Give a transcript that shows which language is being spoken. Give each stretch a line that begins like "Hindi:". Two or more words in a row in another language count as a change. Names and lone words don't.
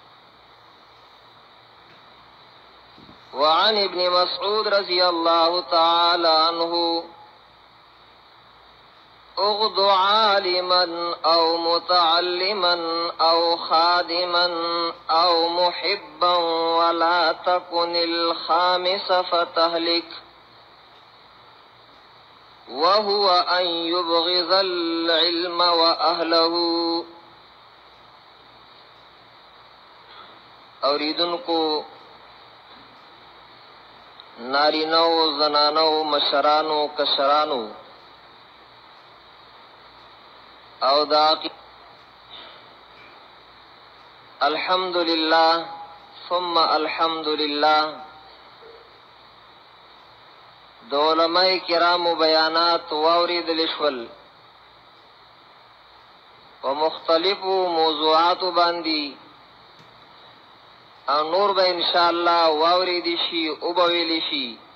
Arabic: وعن ابن مسعود رضي الله تعالى عنه: اغض عالما أو متعلما أو خادما أو محبا ولا تكن الخامس فتهلك، وهو أن يبغض العلم وأهله.
Pashto: اوریدونکو نارینو زنانو مشرانو کشرانو او داقی
Arabic: الحمدللہ ثم الحمدللہ
Pashto: د علماء کرامو بیانات واوریدل شول په مختلفو موضوعاتو باندې او نور به
Arabic: ان شاء الله
Pashto: واوریدي شي او به ویل شي.